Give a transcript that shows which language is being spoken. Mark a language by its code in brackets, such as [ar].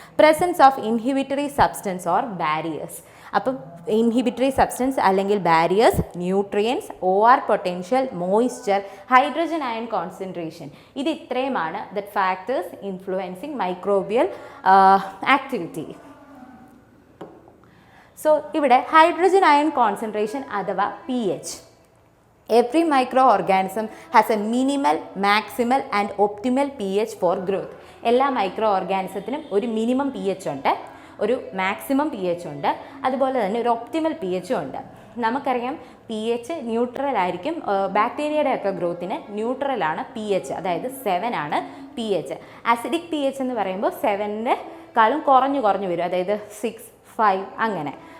[en] Presence of inhibitory substance or barriers. അപ്പം inhibitory substance അല്ലെങ്കിൽ barriers, nutrients, OR potential, moisture, hydrogen ion concentration. [ml] ഇത് ഇത്രയുമാണ് [en] The factors influencing microbial activity. [ml] So ഇവിടെ hydrogen iron concentration അഥവാ pH. [en] Every microorganism has a minimal, maximal and optimal pH for growth. [ml] എല്ലാ micro ഓർഗാനിസത്തിനും ഒരു minimum pH ഉണ്ട്, ഒരു maximum pH ഉണ്ട്, അതുപോലെ തന്നെ ഒരു ഒപ്റ്റിമൽ pH ഉണ്ട്. നമുക്കറിയാം pH ന്യൂട്രൽ ആയിരിക്കും. ബാക്ടീരിയയുടെ ഒക്കെ ഗ്രോത്തിന് ന്യൂട്രലാണ് pH, അതായത് 7 ആണ് pH. ആസിഡിക് pH എന്ന് പറയുമ്പോൾ 7-നെക്കാളും കുറഞ്ഞു വരും, അതായത് 6, 5 അങ്ങനെ.